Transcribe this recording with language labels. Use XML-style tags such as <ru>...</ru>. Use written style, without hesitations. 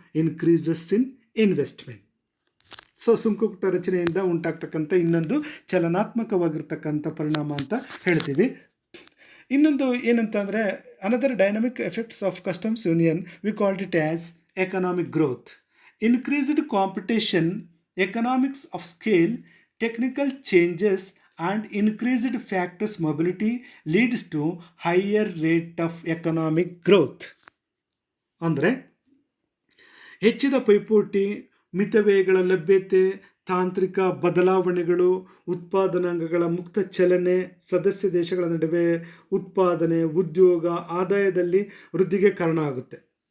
<en>Increases in investment.</en> <kn>So ಸುಂಕಕೂಟ ರಚನೆಯಿಂದ ಉಂಟಾಗ್ತಕ್ಕಂಥ ಇನ್ನೊಂದು ಚಲನಾತ್ಮಕವಾಗಿರ್ತಕ್ಕಂಥ ಪರಿಣಾಮ ಅಂತ ಹೇಳ್ತೀವಿ. ಇನ್ನೊಂದು ಏನಂತ ಅಂದರೆ,</kn> <en>Another dynamic effects of customs union we called it as economic growth. Increased competition, economics of scale, technical changes and increased factors mobility leads to higher rate of economic growth.</en> <kn>ಅಂದರೆ ಹೆಚ್ಚಿದ ಪೈಪೋಟಿ, ಮಿತವ್ಯಯಗಳ ಲಭ್ಯತೆ, ತಾಂತ್ರಿಕ ಬದಲಾವಣೆಗಳು, ಉತ್ಪಾದನಾಂಗಗಳ ಮುಕ್ತ ಚಲನೆ, ಸದಸ್ಯ ದೇಶಗಳ ನಡುವೆ ಉತ್ಪಾದನೆ, ಉದ್ಯೋಗ, ಆದಾಯದಲ್ಲಿ ವೃದ್ಧಿಗೆ ಕಾರಣ ಆಗುತ್ತೆ.</kn>